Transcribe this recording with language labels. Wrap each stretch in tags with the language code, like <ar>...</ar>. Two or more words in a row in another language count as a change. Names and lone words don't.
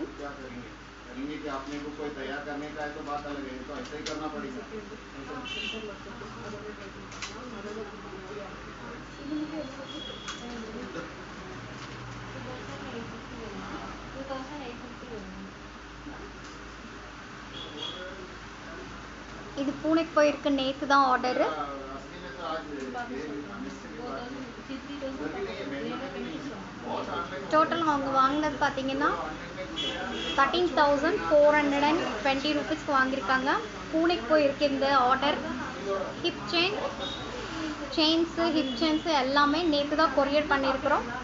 <hi>क्या करेंगे? करेंगे कि आपने को कोई तैयार करने का है तो बात अलग है, तो ऐसा ही करना पड़ेगा।</hi> <ta>இது பூனேக்கு போயிருக்கு. நேற்று தான் ஆர்டரு.</ta> <hi>असली में तो आज</hi> <ta>டோட்டல் அவங்க வாங்கினது பார்த்தீங்கன்னா 13,420 ருபீஸ்க்கு வாங்கியிருக்காங்க. பூனேக்கு போயிருக்கு இந்த ஆர்டர்.</ta> <en>hip chains hip chains</en> <ta>எல்லாமே நேற்று தான் கொரியர் பண்ணியிருக்கிறோம்.</ta>